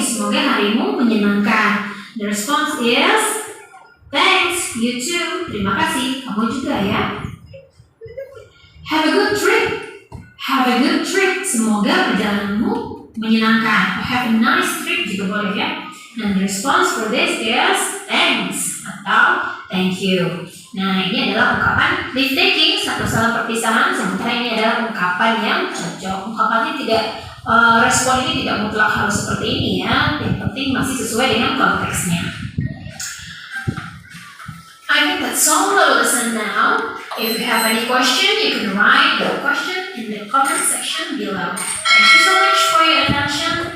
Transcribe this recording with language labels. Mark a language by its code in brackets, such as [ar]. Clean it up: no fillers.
[id] Semoga harimu menyenangkan. [en] The response is thanks, you too. [id] Terima kasih, kamu juga ya. [en] Have a good trip. Have a good trip. [id] Semoga perjalananmu menyenangkan. [en] Have a nice trip [id] juga boleh ya. [en] And the response for this is thanks atau thank you. [id] Nah, ini adalah ungkapan leave taking atau salam perpisahan. Sementara ini adalah ungkapan yang cocok. Ungkapannya tidak respon ini tidak mutlak harus seperti ini ya. Yang penting masih sesuai dengan konteksnya. [en] I think that's all the lesson now. If you have any question, you can write your question in the comment section below. Thank you so much for your attention.